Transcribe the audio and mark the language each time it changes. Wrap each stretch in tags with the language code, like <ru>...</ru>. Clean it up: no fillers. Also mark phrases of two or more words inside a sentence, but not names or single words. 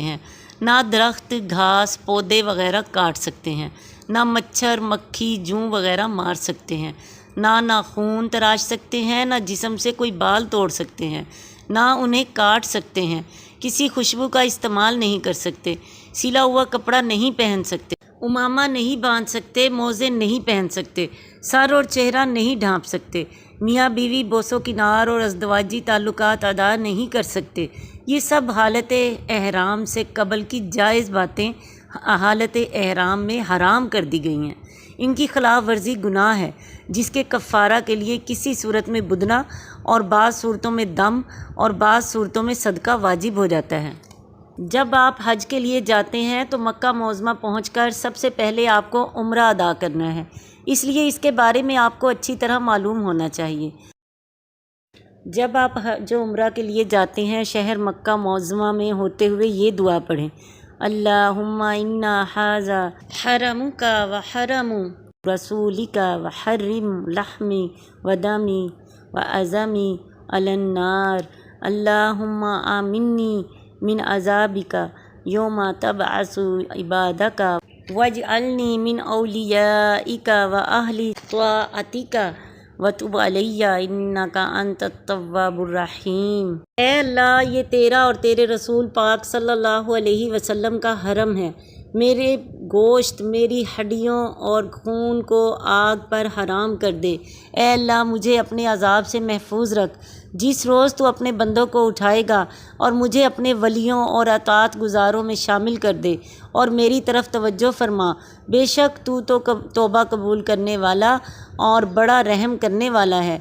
<ur>ہیں، نہ درخت، گھاس، پودے وغیرہ کاٹ سکتے ہیں، نہ مچھر، مکھی، جوں وغیرہ مار سکتے ہیں، نہ ناخون تراش سکتے ہیں، نہ جسم سے کوئی بال توڑ سکتے ہیں، نہ انہیں کاٹ سکتے ہیں، کسی خوشبو کا استعمال نہیں کر سکتے، سلا ہوا کپڑا نہیں پہن سکتے، امامہ نہیں باندھ سکتے، موزے نہیں پہن سکتے، سر اور چہرہ نہیں ڈھانپ سکتے، میاں بیوی بوس و کنار اور ازدواجی تعلقات ادا نہیں کر سکتے۔ یہ سب حالت احرام سے قبل کی جائز باتیں حالت احرام میں حرام کر دی گئی ہیں۔ ان کی خلاف ورزی گناہ ہے جس کے کفارہ کے لیے کسی صورت میں بدنہ اور بعض صورتوں میں دم اور بعض صورتوں میں صدقہ واجب ہو جاتا ہے۔ جب آپ حج کے لیے جاتے ہیں تو مکہ معظمہ پہنچ کر سب سے پہلے آپ کو عمرہ ادا کرنا ہے، اس لیے اس کے بارے میں آپ کو اچھی طرح معلوم ہونا چاہیے۔ جب آپ حج و عمرہ کے لیے جاتے ہیں شہر مکہ معظمہ میں ہوتے ہوئے یہ دعا پڑھیں:</ur> <ar>اللہم انا ھذا حرمک و حرم رسولک و حرم لحمی و دمی و عظمی علی النار، اللہم آمنی من عذابک یوم تبعث عبادک واجعلنی من اولیائک و اہل طاعتک وتب علی انک انت التواب الرحیم۔</ar> <ur>اے اللہ، یہ تیرا اور تیرے رسول پاک صلی اللہ علیہ وسلم کا حرم ہے، میرے گوشت، میری ہڈیوں اور خون کو آگ پر حرام کر دے۔ اے اللہ، مجھے اپنے عذاب سے محفوظ رکھ جس روز تو اپنے بندوں کو اٹھائے گا، اور مجھے اپنے ولیوں اور اطاعت گزاروں میں شامل کر دے، اور میری طرف توجہ فرما، بے شک تو توبہ قبول کرنے والا اور بڑا رحم کرنے والا ہے۔</ur>